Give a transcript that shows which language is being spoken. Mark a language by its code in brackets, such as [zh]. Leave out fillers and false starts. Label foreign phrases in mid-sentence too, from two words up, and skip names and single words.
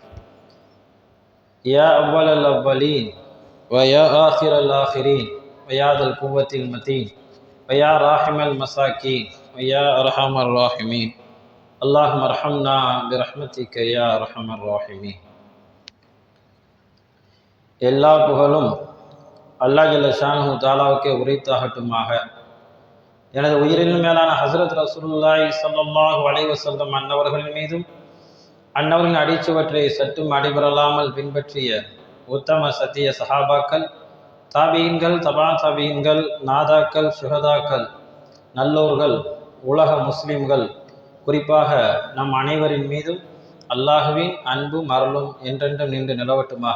[ar] يا أول الأولين ويا آخر الآخرين ويا ذا القوة المتين ويا راحم المساكين ويا أرحم الراحمين، اللهم ارحمنا برحمتك يا أرحم الراحمين. [ta] எல்லா புகழும் [ar] الله جل شأنه [ta] தஆலாவுக்கே உரித்தாகட்டுமாக. எனது உயிரினும் மேலான ஹஸ்ரத் [ar] رسول الله صلى الله عليه وسلم [ta] அன்னவர்களின் மீதும் அன்னவரின் அடிச்சுவற்றை சற்றும் அடிபரலாமல் பின்பற்றிய உத்தம சத்திய சஹாபாக்கள், தாபீன்கள், தபா தாபீன்கள், நாதாக்கள், சுஹதாக்கள், நல்லோர்கள், உலக முஸ்லிம்கள், குறிப்பாக நம் அனைவரின் மீதும் அல்லாஹுவின் அன்பும் அருளும் என்றென்றும் நின்று நிலவட்டுமாக.